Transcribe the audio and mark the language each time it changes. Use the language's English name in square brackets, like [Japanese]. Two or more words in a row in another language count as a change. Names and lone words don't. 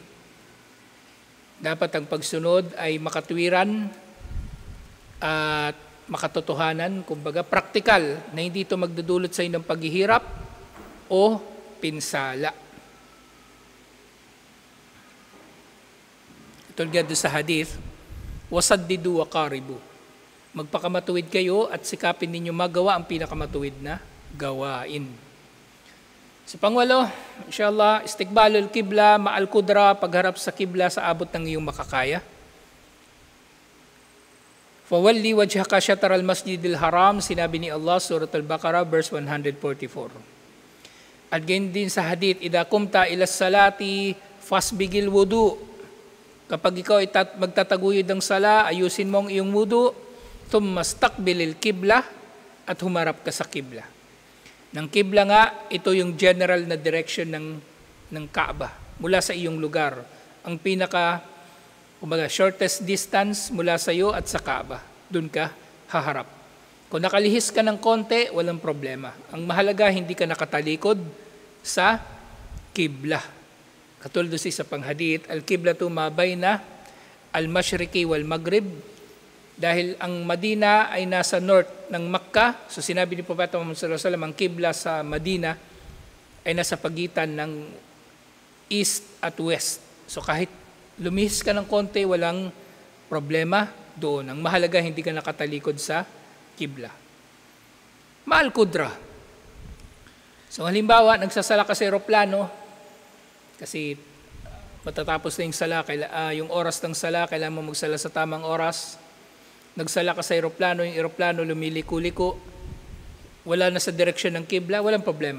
[Filipino] Dapat ang pagsunod ay makatwiran at makatotohanan, kumbaga praktikal, na hindi ito magdudulot sa inyo ng paghihirap o pinsala. Tulad sa hadith, [Arabic] وسددوا وقاربوا. [Filipino] Magpakamatuwid kayo at sikapin ninyo magawa ang pinakamatuwid na gawain. Sa pangwalo, inshallah, [Arabic] استقبال القبلة مع القدرة, [Filipino] pagharap sa kibla sa abot ng iyong makakaya. [Arabic] فول وجهك شطر المسجد الحرام, [Filipino] sinabi ni Allah, Surat Al-Baqarah, verse 144. At ganyan din sa hadith, [Arabic] إذا قمت إلى الصلاة, فأسبغ الوضوء. [Filipino] Kapag ikaw ay magtataguyod ng sala, ayusin mo ang iyong wudu, [Arabic] ثم استقبل القبلة, [Filipino] at humarap ka sa kibla. Ng kibla nga, ito yung general na direction ng Kaaba, mula sa iyong lugar. Ang [English] shortest distance [Filipino] mula sa iyo at sa Kaaba. Doon ka haharap. Kung nakalihis ka ng konti, walang problema. Ang mahalaga, hindi ka nakatalikod sa kibla. Katulad doon sa panghadith, [Arabic] القبلة ما بين المشرق والمغرب. [Filipino] Dahil ang Madina ay nasa north ng Makkah, so sinabi ni Propeta Muhammad [Arabic] صلى الله عليه وسلم, [Filipino] ang kibla sa Madina ay nasa pagitan ng east at west. So kahit lumihis ka ng konti, walang problema doon. Ang mahalaga, hindi ka nakatalikod sa kibla. [Arabic] مع القدرة. [Filipino] So halimbawa, nagsasala ka sa aeroplano, kasi matatapos na yung sala, yung oras ng sala, kailangan mo magsala sa tamang oras. Nagsala ka sa aeroplano, yung aeroplano lumiliko-liko, wala na sa direksyon ng kibla, walang problema.